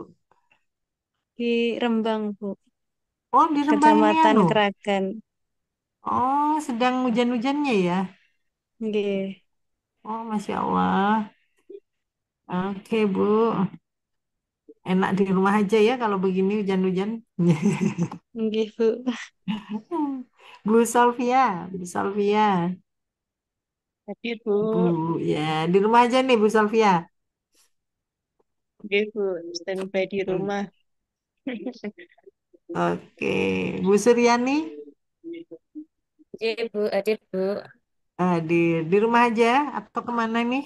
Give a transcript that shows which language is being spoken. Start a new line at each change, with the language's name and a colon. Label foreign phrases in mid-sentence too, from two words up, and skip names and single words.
Indonesian: Di Rembang, Bu. Oh, di Rembang ini Kecamatan anu. Kragan. Oh, sedang hujan-hujannya ya. Nggih. Oh,
Arabic: ما شاء الله.
Indonesian: Oke, Bu. Enak di rumah aja ya kalau begini hujan-hujan. Nggih, Bu. Bu Solvia, Bu Solvia. Hadir, Bu. Bu, ya di rumah aja nih Bu Solvia. Oke, Bu. Standby di rumah. Oke, Bu Suryani, Iya, Bu, hadir, Bu. di rumah aja atau kemana nih?